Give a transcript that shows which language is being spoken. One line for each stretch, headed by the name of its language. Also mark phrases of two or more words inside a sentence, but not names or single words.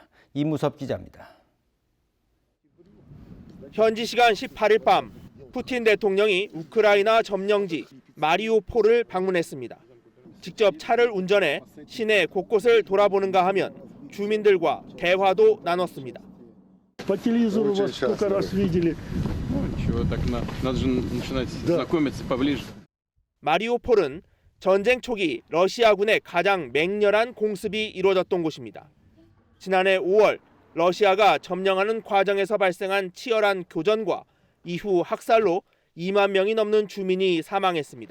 Korean: 이무섭 기자입니다. 현지 시간 18일 밤 푸틴 대통령이 우크라이나 점령지 마리우폴을 방문했습니다. 직접 차를 운전해 시내 곳곳을 돌아보는가 하면 주민들과 대화도 나눴습니다.
Russian: По телевизору вас сколько раз видели. Чего так надо же начинать знакомиться поближе.
Korean: 마리우폴은 전쟁 초기 러시아군의 가장 맹렬한 공습이 이루어졌던 곳입니다. 지난해 5월 러시아가 점령하는 과정에서 발생한 치열한 교전과 이후 학살로 2만 명이 넘는 주민이 사망했습니다.